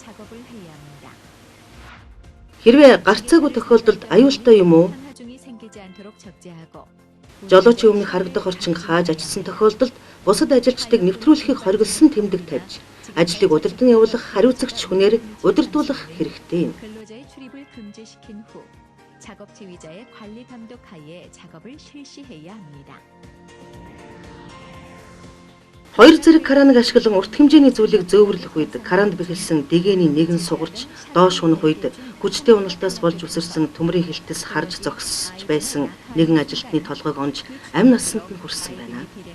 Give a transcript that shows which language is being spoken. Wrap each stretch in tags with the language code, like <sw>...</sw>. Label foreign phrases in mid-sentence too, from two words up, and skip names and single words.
<mn>Хэрвээ гарцаагүй тохиолдолд аюултай юм уу? Жолоочийн өмнөх харагдах орчин хааж ажилласан тохиолдолд бусад ажилчдыг нэвтрүүлэхийг хориглосон тэмдэг тавьж, ажлыг удирдан явуулах хариуцагч хүнээр удирдуулах хэрэгтэй юм.</mn> <ko>작업 지휘자의 관리 감독 하에 작업을 실시해야 합니다.</ko> <mn>Хоёр зэрэг краныг ашиглан урт хэмжээний зүйлийг зөөвөрлөх үед кранд бэхэлсэн дэгэний нэгэн сугарч доош унах үед хүчтэй уналтаас болж үсэрсэн төмрийн хилтэс харж зогсож байсан нэгэн ажилтны толгойг онж амь насанд нь хүрсэн байна.</mn>